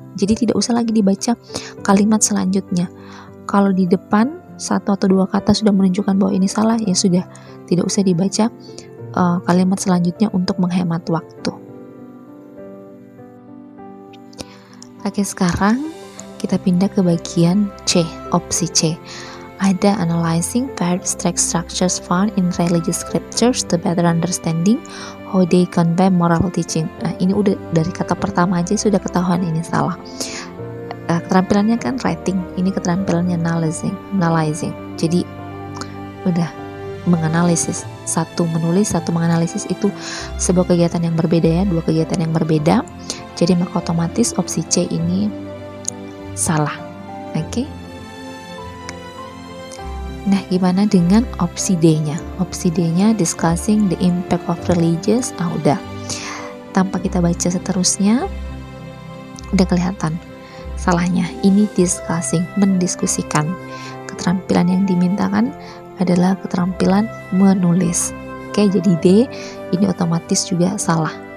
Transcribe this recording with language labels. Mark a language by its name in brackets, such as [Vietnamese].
[Indonesian] Jadi tidak usah lagi dibaca kalimat selanjutnya. Kalau di depan satu atau dua kata sudah menunjukkan bahwa ini salah, ya sudah, tidak usah dibaca kalimat selanjutnya untuk menghemat waktu. Oke, sekarang kita pindah ke bagian C, opsi C. Ada [English] analyzing various text structures found in religious scriptures to better understanding how they convey moral teaching. [Indonesian] Nah, ini udah dari kata pertama aja sudah ketahuan ini salah. Keterampilannya kan writing, ini keterampilannya analyzing. Jadi udah menganalisis. Satu menulis, satu menganalisis, itu sebuah kegiatan yang berbeda ya, dua kegiatan yang berbeda. Jadi maka otomatis opsi C ini salah. Oke. Nah, gimana dengan opsi D-nya? Opsi D-nya [English] discussing the impact of religious. [Indonesian] Udah. Tanpa kita baca seterusnya, udah kelihatan salahnya. Ini discussing, mendiskusikan. Keterampilan yang dimintakan adalah keterampilan menulis. Oke, jadi D ini otomatis juga salah.